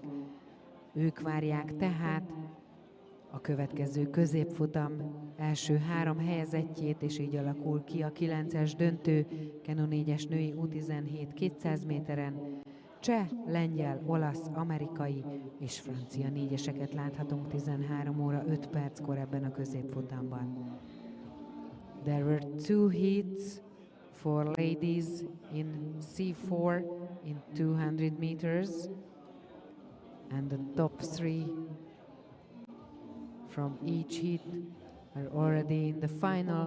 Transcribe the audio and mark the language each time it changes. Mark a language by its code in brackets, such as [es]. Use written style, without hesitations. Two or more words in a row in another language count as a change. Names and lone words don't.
[hu] Ők várják tehát a következő középfutam első 3 helyezettjét, és így alakul ki a 9-es döntő Kenu 4-es női U17 200 méteren. Cseh, lengyel, olasz, amerikai és francia 4-eseket láthatunk 13 óra 5 perckor ebben a középfutamban. [en] There were 2 heats for ladies in C4 in 200 meters, and the top 3 from each heat are already in the final.